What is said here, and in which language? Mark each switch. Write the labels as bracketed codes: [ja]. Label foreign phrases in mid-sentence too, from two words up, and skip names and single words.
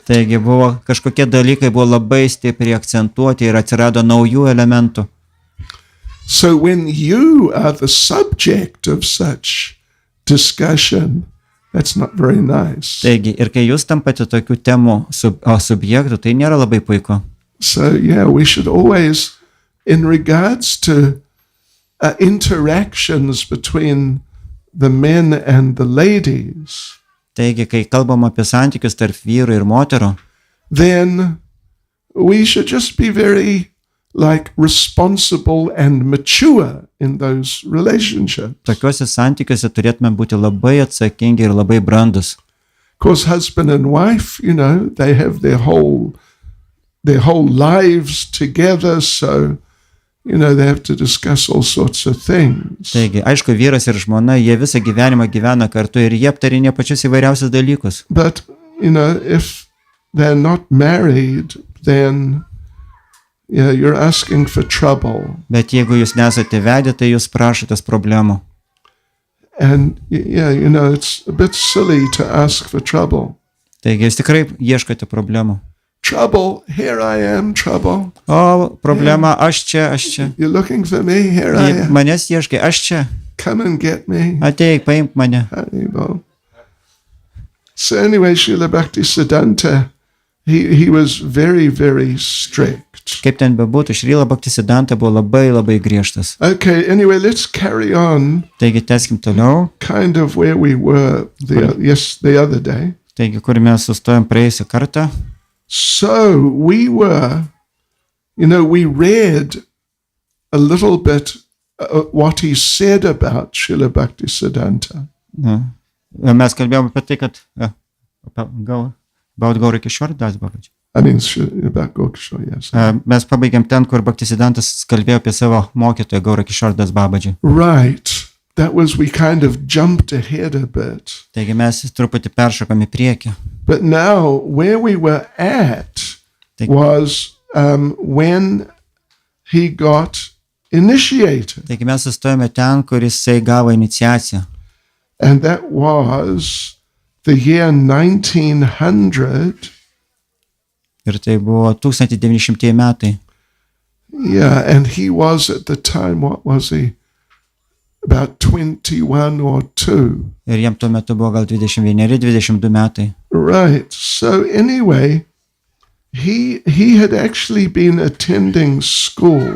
[lt] Taigi buvo kažkokie dalykai buvo labai stipriai akcentuoti ir atsirado naujų elementų. [en] So when you are the subject of such discussion, that's not very nice. [lt] Taigi, ir kai jūs tampate tokių temų subjektų, tai nėra labai puiku. [en] So we should always, in regards to interactions between the men and the ladies, [lt] Taigi, kai kalbam apie santykius tarp vyrų ir moterų, [en] then we should just be very responsible and mature in those relationships. [lt] tokiuose santykiuose turėtume būti labai atsakingi ir labai brandus. [en] Of course, husband and wife, they have their whole lives together, so they have to discuss all sorts of things. [lt] Taigi, aišku, vyras ir žmona, jie visą gyvenimą gyvena kartu ir jie aptarinė pačius įvairiausius dalykus. [en] But, if they're not married, then you're asking for trouble. [lt] Bet jeigu jūs nesate vedę, tai jūs prašotės problemų. [en] And, it's a bit silly to ask for trouble. [lt] Taigi, jūs tikrai ieškote problemų. [en] Trouble, here I am, trouble. [lt] O, problema, aš čia. [en] You're looking for me, here I am. [lt] Manęs ieškai, aš čia. [en] Come and get me. [lt] Ateik, paimk mane. [en] Haribol. So anyway, Šrilā Bhaktisidhantā, he was very, very strict. [lt] Kaip ten bebūtų, Šrilą Bhaktisidhantą buvo labai, labai griežtas. [en] Okay, anyway, let's carry on [lt] Taigi, teskim toliau. [en] kind of where we were the other day. [lt] Taigi, kur mes sustojom praėjusią kartą. [en] So we were, we read a little bit what he said about Šrilā Bhaktisidhantā. [lt] Mes kalbėjome apie tai, kad about Gaura-arati Das Babaji. [en] I mean, about Gaura-arati, yes. [lt] Mes pabaigėm ten, kur Bhaktisiddhantas kalbėjo apie savo mokytoją Gaura-arati Das Babaji. [en] Right. That was, we kind of jumped ahead a bit. [lt] Taigi mes truputį peršokam į priekį. [en] But now, where we were at was when he got initiated. [lt] Taigi mes sustojame ten, kur jisai gavo iniciaciją. [en] And that was the year 1900. [lt] Ir tai buvo 1900 metai. [en] Yeah, and he was at the time, what was he? About 21 or 2. [lt] Ir jam tuo metu buvo gal 21-22 metai. [en] Right. So anyway, he had actually been attending school.